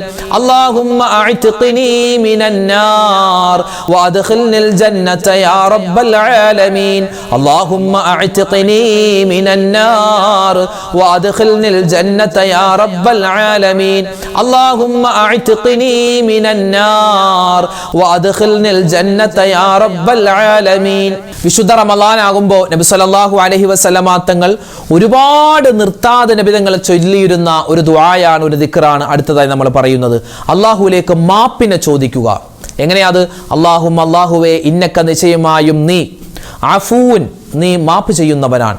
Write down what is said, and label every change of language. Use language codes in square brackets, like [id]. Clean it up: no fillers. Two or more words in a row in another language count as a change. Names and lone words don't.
[ar] اللهم أعتقني من النار وأدخلني الجنة يا رب العالمين. اللهم أعتقني من النار وأدخلني الجنة يا رب العالمين. اللهم أعتقني من النار وأدخلني الجنة يا رب العالمين. [ml] വിശുദ്ധ റമളാൻ ആകുമ്പോൾ നബി [ar] صلى الله عليه وسلم [ml] തങ്ങൾ ഒരുപാട് നിർത്താതെ നബി തങ്ങൾ ചൊല്ലിയിരുന്ന ഒരു ദുആയാണ്, ഒരു ദിക്റാണ് അടുത്തതായി നമ്മൾ പറയുന്നത്. അല്ലാഹുവിലേക്ക് മാപ്പിനെ ചോദിക്കുക. എങ്ങനെയാത്? അല്ലാഹുവേ ഇന്നക നിശ്ചയമായും നീ അഫൂൻ, നീ മാപ്പ് ചെയ്യുന്നവനാണ്.